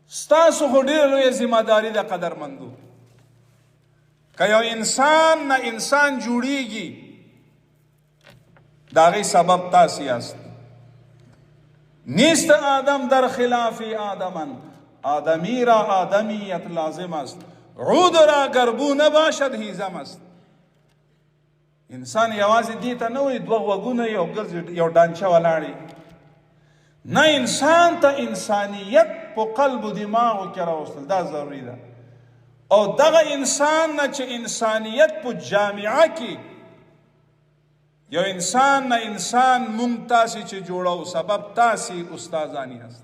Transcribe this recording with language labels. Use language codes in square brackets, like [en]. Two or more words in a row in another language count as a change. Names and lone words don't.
[ps] ستاسو خو ډېره لویه ذمهداري ده قدرمندو. که یو انسان نه انسان جوړیږي د هغې سبب تاسې یاست. [fa] نیست آدم در خلاف آدمن، آدمی را آدمیت لازم است، عود را گربو نباشد هیزم است. [ps] انسان یوازې دې ته نه وایي دوه غوږونه یو ګرځي یو ډانچه ولاړې، نه، انسان ته انسانیت په قلب و دماغو کې راوستل دا ضروري ده. او دغه انسان نه چې انسانیت په جامعه کې یو انسان نه انسان مونږ تاسې چې جوړو سبب تاسې استادان یاست.